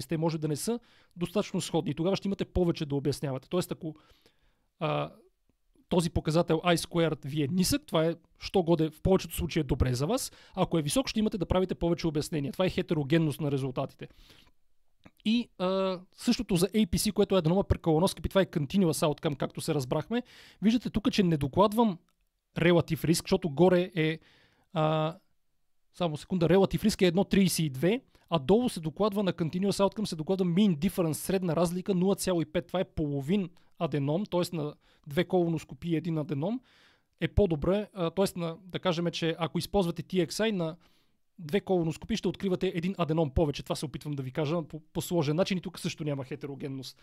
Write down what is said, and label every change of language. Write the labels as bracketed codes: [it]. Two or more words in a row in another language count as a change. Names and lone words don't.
[bg] Те може да не са достатъчно сходни. Тогава ще имате повече да обяснявате. Тоест, ако този показател I-squared ви е нисък, това е, що годе в повечето случаи е добре за вас. Ако е висок, ще имате да правите повече обяснения. Това е хетерогенност на резултатите. И същото за APC, което е [en] Adenoma per colonoscopy, [bg] това е [en] continuous outcome, [bg] както се разбрахме. Виждате тук, че не докладвам relative риск, защото горе е само секунда, relative риск е 1,32, а долу се докладва на [en] continuous outcome, [bg] се докладва [en] mean difference, [bg] средна разлика 0,5. Това е половин аденом, т.е. на 2 колоноскопии и 1 аденом е по-добре, т.е. да кажем, че ако използвате TXI на 2 колоноскопии ще откривате един аденом повече. Това се опитвам да ви кажа по сложен начин и тук също няма хетерогенност.